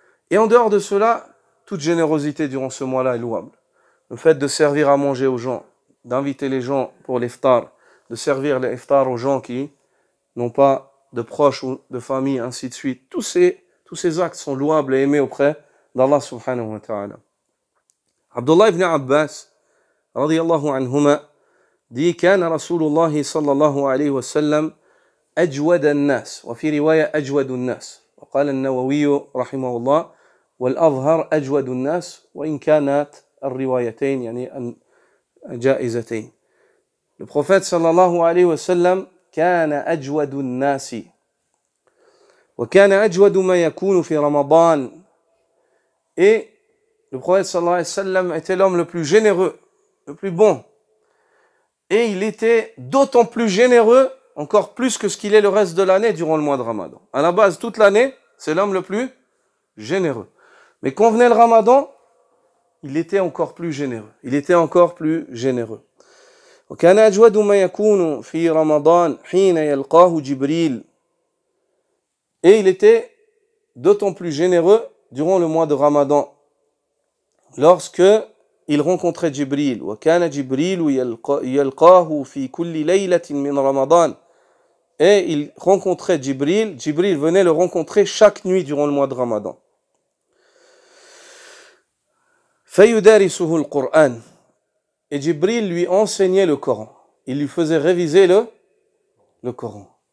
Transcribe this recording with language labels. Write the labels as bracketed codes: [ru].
[fr] Et en dehors de cela, toute générosité durant ce mois-là est louable. Le fait de servir à manger aux gens, d'inviter les gens pour l'iftar, de servir l'iftar aux gens qui n'ont pas de proches ou de famille, ainsi de suite. Tous ces actes sont louables et aimés auprès d'Allah subhanahu wa ta'ala. [ar] Abdullah ibn Abbas, radiyallahu anhuma, dit كان رسول الله صلى الله عليه وسلم أجود الناس وفي رواية أجود الناس وقال النووي رحمه الله والأظهر أجود الناس وإن كانت الروايتين يعني جائزتين. [fr] Le prophète [ar] صلى الله عليه وسلم كان أجود الناس وكان أجود ما يكون في رمضان. [fr] Et le prophète [ar] صلى الله عليه وسلم [fr] était l'homme le plus généreux, le plus bon. Et il était d'autant plus généreux, encore plus que ce qu'il est le reste de l'année durant le mois de Ramadan. À la base, toute l'année, c'est l'homme le plus généreux. Mais quand venait le Ramadan, il était encore plus généreux. Il était encore plus généreux. [ar] وكان أجود ما يكون في رمضان حين يلقاه جبريل. [fr] Et il était d'autant plus généreux durant le mois de Ramadan, lorsque il rencontrait Jibril. [ar] وكان جبريل يلقاه في كل ليلة من رمضان. [fr] Et il rencontrait Jibril. Jibril venait le rencontrer chaque nuit durant le mois de Ramadan. [ar] فيدارسه القرآن. [fr] Et Jibril lui enseignait le Coran. Il lui faisait réviser le Coran.